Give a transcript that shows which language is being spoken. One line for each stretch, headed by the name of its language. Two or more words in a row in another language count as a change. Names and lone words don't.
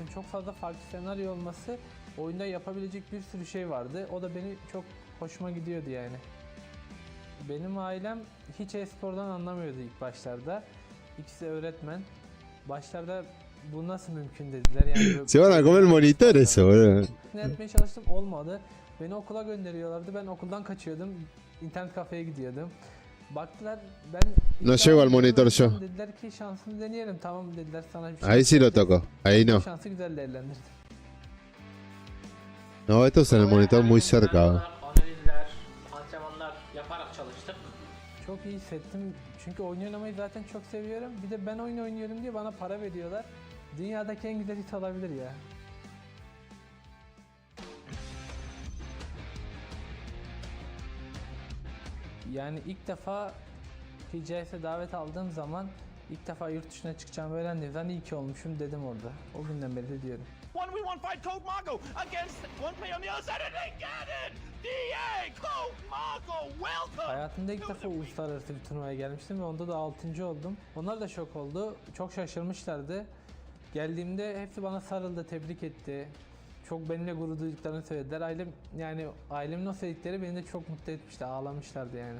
Turkish: Çok fazla farklı senaryo olması, oyunda yapabilecek bir sürü şey vardı. O da beni çok hoşuma gidiyordu yani. Benim ailem hiç e-spordan anlamıyordu ilk başlarda. İkisi öğretmen. Başlarda bu nasıl mümkün dediler. Yani
Spanish: Se van a comer el monitor eso, boludo.
Turkish: Ne etmeye çalıştım, olmadı. Beni okula gönderiyorlardı. Ben okuldan kaçıyordum. İnternet kafeye gidiyordum. Baktılar ben...
Spanish: No llego al monitor yo.
Turkish: Dediler ki şansını deneyelim. Tamam dediler, sana bir
Spanish: Ahí sí lo toco. Ahí no.
Turkish: şansı güzel değerlendirdim.
Spanish: No, esto es en el monitor muy cerca.
Turkish: Analizler, antrenmanlar yaparak çalıştık. Çok iyi hissettim. Çünkü oyun oynamayı zaten çok seviyorum. Bir de ben oyun oynuyorum diye bana para veriyorlar. Dünyadaki en güzel his olabilir ya. Yani ilk defa PGS'e davet aldığım zaman, ilk defa yurt dışına çıkacağımı öğrendiğim zaman iyi ki olmuşum dedim orada. O günden beri de diyorum.
English: 1v1 fight Code Marco against one player on the other side and they get it! DA Code Marco, welcome!
Turkish: Hayatımda ilk defa uluslararası bir turnuvaya gelmiştim ve onda da 6. oldum. Onlar da şok oldu. Çok şaşırmışlardı. Geldiğimde hepsi bana sarıldı, tebrik etti. Çok benimle gurur duyduklarını söylediler. Ailemin o sevdikleri beni de çok mutlu etmişti. Ağlamışlardı yani.